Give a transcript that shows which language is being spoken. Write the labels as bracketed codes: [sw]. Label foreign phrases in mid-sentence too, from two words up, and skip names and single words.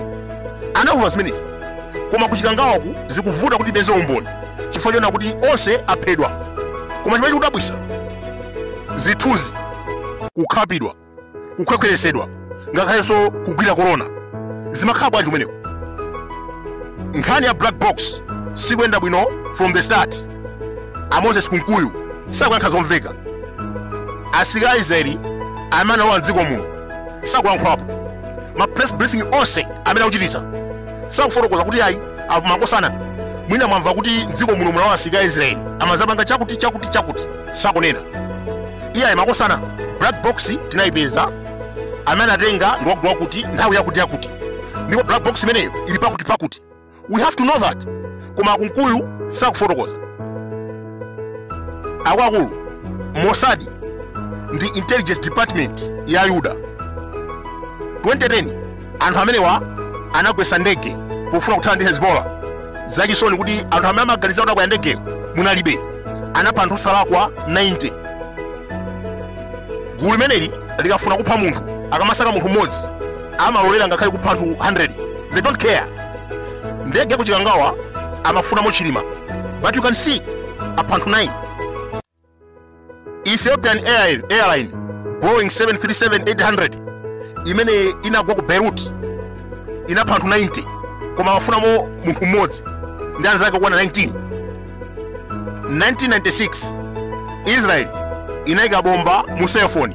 [ny] Anaulula zimenezi, koma kuchikangawaku zikuvuta kuti tipeze umboni chifukwa chona kuti onse aphedwa. Koma chimene chikudabwitsa, zithunzi, kukhapidwa, kukhwekhweresedwa ngakhalenso kugwira korona zimakhala bwanji kumeneko. Nkhani ya [en] black box [ny] sikuyenda bwino [en] from the start. [ny] Moses Kunkuyu sakuyankha zomveka. Asilikali Israeli amene analowa mdziko muno sakuyankhulapo. Ma [en] press briefing [ny] onse amene akuchititsa sakufotokoza kuti ayi makosana mwina mwamva kuti mdziko muno munalowa asilikali Israeli amazapanga chakuti sakunena. Iye makosana [en] black box [ny] tinayipeza, amene atenga ndi wagula kuti nthawi yakuti ndipo [en] black box [ny] imeneyo ili pakuti. [en] We have to know that. [ny] Koma Kunkuyu sakufotokoza. Akuluakulu Mossad ndi [en] intelligence department [ny] ya Yuda 2010 anthu amenewa anagwetsa ndege pofuna kuthana ndi Hezbollah. Zachisoni kuti anthu amene amaganiza kuti akwera ndegeyo munalibe, anapha anthu osalakwa 90. Gulu limeneli likafuna kupha munthu, akamasaka munthu mmodzi amalolera ngakhale kupha anthu 100. [en] They don't care. [ny] Ndege kuchikangawa amafunamo chilima, [en] but you can see [ny] apha anthu [en] 9. [ny] Ethiopian Airline Boeing 737-800 imene inagwa ku Beirut inapha anthu 90, koma amafunamo munthu mmodzi ndi anzake okwana 19. 1996 Israel inayika bomba mu cellphone.